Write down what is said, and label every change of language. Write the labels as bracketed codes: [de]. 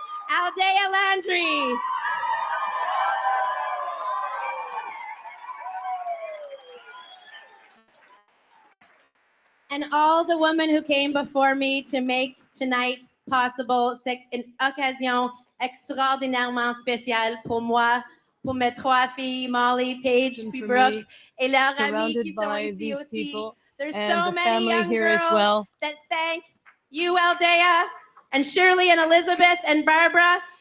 [en] Aldea Landry. And all the women who came before me to make tonight possible. [fr] C'est une occasion extraordinairement spéciale pour moi, pour mes trois filles, Molly, Paige, puis Brooke, et leurs amis qui sont ici aussi. [en] There's so many young girls that thank you, Aldea, and Shirley and Elizabeth and Barbara.